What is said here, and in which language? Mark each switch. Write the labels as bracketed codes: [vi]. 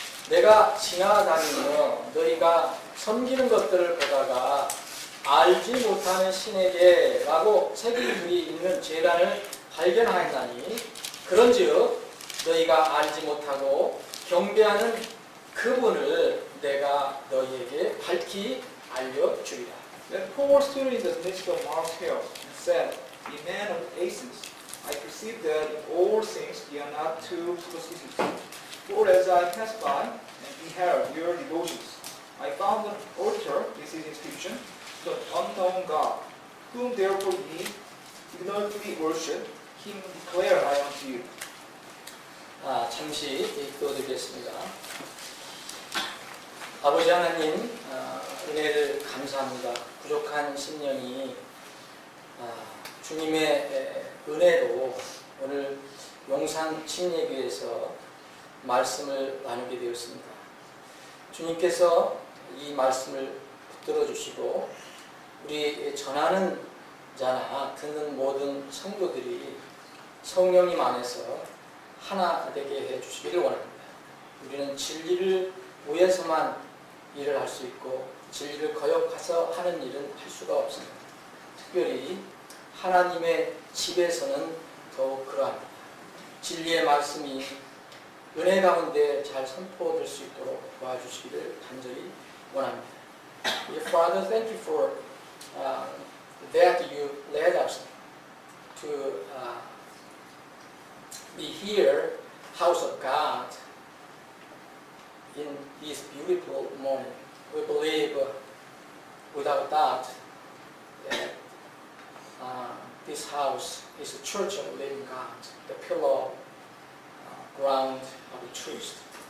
[ko] 내가 지나다니며 너희가 섬기는 것들을 보다가 알지 못하는 신에게 라고 새긴 글이 있는 제단을 발견하였나니 그런즉 너희가 알지 못하고 경배하는 그분을 내가 너희에게 밝히 알려주리라. [en] Then Paul stood in the midst of Mars Hill and said, Ye men of Athens, I perceive that in all things ye are not too superstitious. For as I passed by and beheld your devotions, I found an altar with this inscription, to an unknown God, whom therefore ye ignorantly worship, him declare I unto you. [ko] 잠시 읽어드리겠습니다. 아버지 하나님, 은혜를 감사합니다. 부족한 심령이 주님의 은혜로 오늘 용산 침례교회에서 말씀을 나누게 되었습니다. 주님께서 이 말씀을 붙들어 주시고 우리 전하는 자나 듣는 모든 성도들이 성령님 안에서 하나 되게 해주시기를 원합니다. 우리는 진리를 위해서만 일을 할 수 있고 진리를 거역해서 하는 일은 할 수가 없습니다. 특별히 하나님의 집에서는 더욱 그러합니다. 진리의 말씀이 은혜 가운데 잘 선포될 수 있도록 도와주시기를 간절히 원합니다. [en] Father, thank you for that you led us to be here, house of God, in this beautiful morning. We believe, without doubt, that this house is a church of the living God, the pillar, ground of the truth.